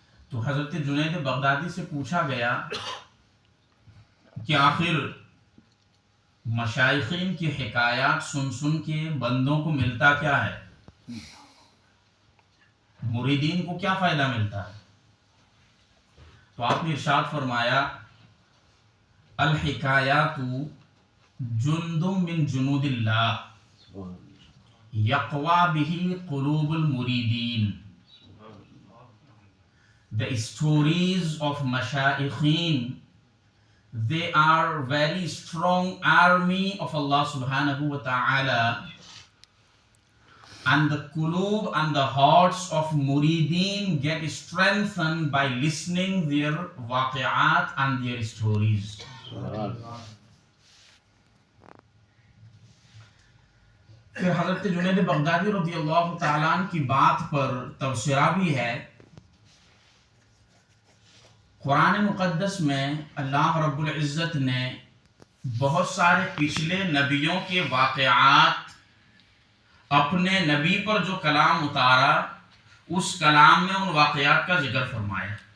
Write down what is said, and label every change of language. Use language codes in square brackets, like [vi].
[ur] تو حضرت جنید بغدادی سے پوچھا گیا کہ آخر مشائخین کی حکایات سن سن کے بندوں کو ملتا کیا ہے، مریدین کو کیا فائدہ ملتا ہے؟ تو آپ نے ارشاد فرمایا: [ar] الحکایات جند من جنود اللہ یقوی بہ قلوب المریدین. [en] The stories of mashayikhin, they are very strong army of Allah subhanahu wa ta'ala, and the qulub and the hearts of murideen get strengthened by listening their waqi'at and their stories. [ur] پھر حضرت جنید بغدادی رضی اللہ تعالیٰ عنہ کی بات پر تبصرہ بھی ہے. قرآن مقدس میں اللہ رب العزت نے بہت سارے پچھلے نبیوں کے واقعات، اپنے نبی پر جو کلام اتارا اس کلام میں ان واقعات کا ذکر فرمایا.